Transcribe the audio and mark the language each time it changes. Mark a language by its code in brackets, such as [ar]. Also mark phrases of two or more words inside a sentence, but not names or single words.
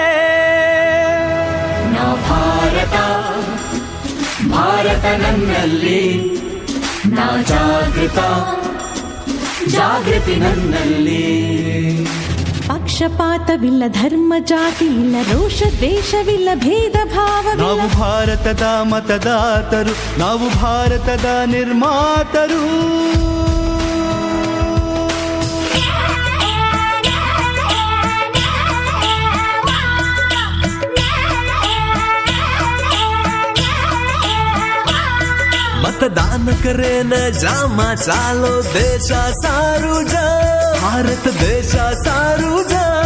[kn] ನಾ ಭಾರತ, ಭಾರತ ನನ್ನಲ್ಲಿ ನಾ ಜಾಗೃತ, ಜಾಗೃತಿ ನನ್ನಲ್ಲಿ. ಪಕ್ಷಪಾತವಿಲ್ಲ, ಧರ್ಮ ಜಾತಿ ಇಲ್ಲ, ರೋಷ ದ್ವೇಷವಿಲ್ಲ, ಭೇದ ಭಾವವಿಲ್ಲ. ನಾವು ಭಾರತದ ಮತದಾತರು, ನಾವು ಭಾರತದ ನಿರ್ಮಾತರು. [lmn] मतदान करेन जामा चालो देशा सारू जा, भारत देशा सारू जा.